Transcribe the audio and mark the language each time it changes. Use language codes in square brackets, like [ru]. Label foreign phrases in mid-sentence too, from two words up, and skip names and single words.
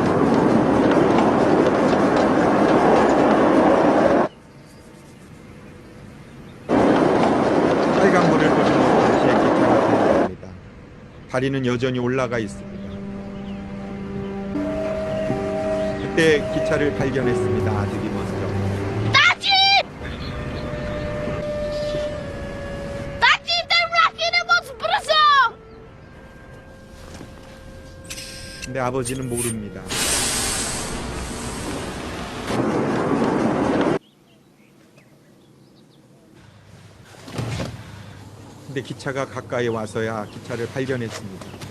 [ko] 빨간불을 끄고 다시 기차가 달려옵니다. 다리는 여전히 올라가 있습니다. 그때 기차를 발견했습니다. 아들이 먼저. [cs] Tati, ten vlak jede moc brzo! [ko] 근데 아버지는 모릅니다. 근데 기차가 가까이 와서야 기차를 발견했습니다.